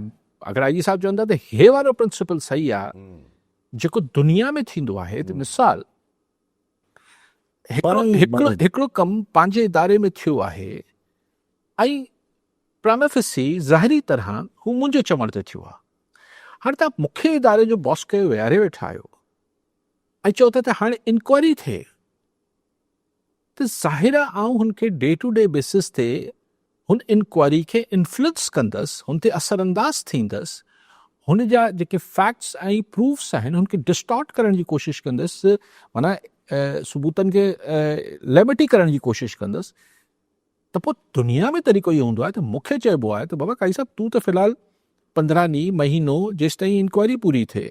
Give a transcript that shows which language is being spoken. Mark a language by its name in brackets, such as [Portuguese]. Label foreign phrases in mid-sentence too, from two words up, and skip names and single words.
[Sindhi] अगरि IG साहब चवंदा त हे वारो प्रिंसिपल सही आहे जेको दुनिया में थींदो आहे, त मिसाल हिकिड़ो कमु पंहिंजे इदारे में थियो आहे ऐं प्राइमा ज़ाहिरी तरह हू मुंहिंजे चवण ते थियो आहे। हाणे तव्हां मूंखे इदारे जो बॉस कयो विहारे वेठा आहियो ऐं चओ था त हाणे इंक्वायरी थिए, त ज़ाहिर आहे आउं हुनखे [English] day to day basis [Sindhi] ते हुन इंक्वायरी खे इन्फ्लुएंस कंदसि, हुन ते असरअंदाज़ थींदसि, हुन जा जेके फैक्ट्स ऐं प्रूफ्स आहिनि हुनखे डिस्टॉर्ट करण जी कोशिशि कंदसि, माना सबूतनि खे लेबर्टी करण जी कोशिशि कंदसि। त पोइ दुनिया में तरीक़ो इहो हूंदो आहे त मूंखे चइबो आहे त बाबा काई साहब तूं त फ़िलहालु 15 ॾींहं महीनो जेसि ताईं इंक्वायरी पूरी थिए,